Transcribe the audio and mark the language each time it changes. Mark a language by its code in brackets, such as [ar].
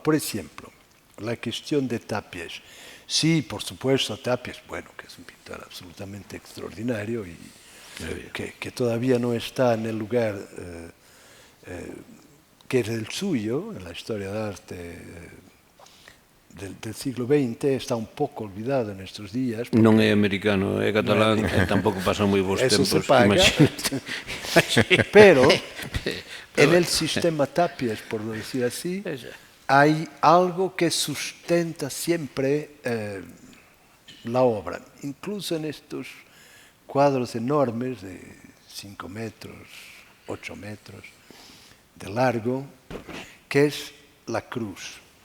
[es] Por ejemplo, la cuestión de Tapies. Sí, por supuesto, Tapies, bueno, que es un pintor absolutamente extraordinario y que todavía no está en el lugar que es el suyo en la historia de arte del siglo XX, está [gl] un pouco olvidado nestes días. Non é americano, é catalán, e tampouco pasan moi bons tempos. [es] Eso se paga. Pero en el sistema Tapies, por decir así, hay algo que sustenta siempre la obra. Incluso en estos cuadros enormes de 5 metros, 8 metros de largo, que es la cruz.